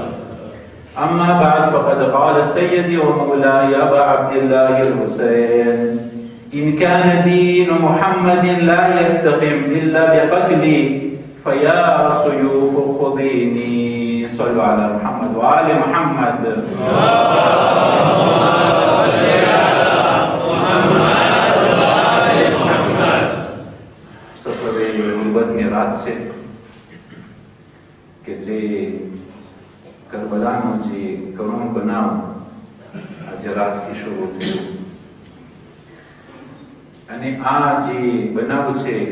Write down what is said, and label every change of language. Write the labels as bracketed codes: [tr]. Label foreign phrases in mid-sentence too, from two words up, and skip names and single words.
[ar] أما بعد فقد قال سيدي ومولاي أبا عبد الله الحسين إن كان دين محمد لا يستقيم إلا بقتلي فيا سيوف خذيني. صلوا على محمد وآل محمد. [gu] સફરે ગુલબતની રાત છે કે જે કરબલાનો જે કરુણ બનાવ આજે રાતથી શરૂ થયો અને આ જે બનાવ છે